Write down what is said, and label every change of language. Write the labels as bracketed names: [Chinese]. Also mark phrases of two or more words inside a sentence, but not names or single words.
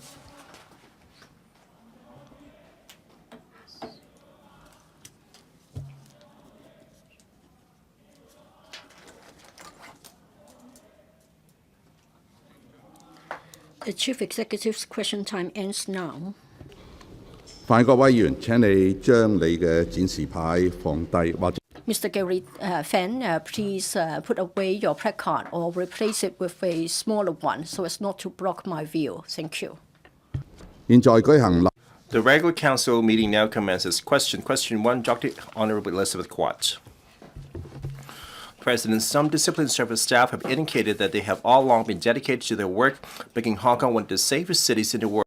[English] The Chief Executive's question time ends now. [Cantonese] 范國委員，請你將你嘅展示牌放低，或者 [English] Mr. Gary Fan, please put away your placard or replace it with a smaller one so as not to block my view. Thank you. [Cantonese] 現在舉行。 [English] The regular council meeting now commences. Question 1, Dr. Honorable Elizabeth Quat. President, some disciplined service staff have indicated that they have all along been dedicated to their work, making Hong Kong one of the safest cities in the world.